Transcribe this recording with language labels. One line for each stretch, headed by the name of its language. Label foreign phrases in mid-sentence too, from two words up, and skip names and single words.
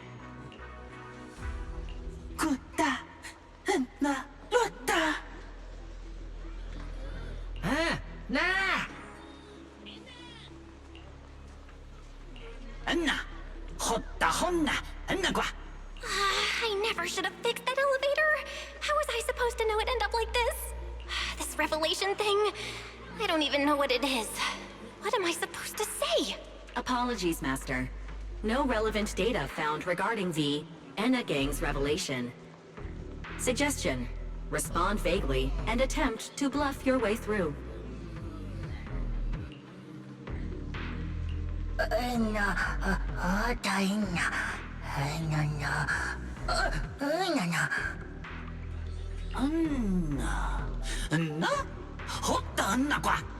English: Kuta, enna, lota. Na. Enna, hotta honna, enna kwa. I never should have fixed that elevator. How was I supposed to know it'd end up like this? This revelation thing, I don't even know what it is. What am I supposed to say? Apologies, Master. No relevant data found regarding the Enna Gang's revelation. Suggestion: respond vaguely and attempt to bluff your way through. Anna, hotta anna kwa.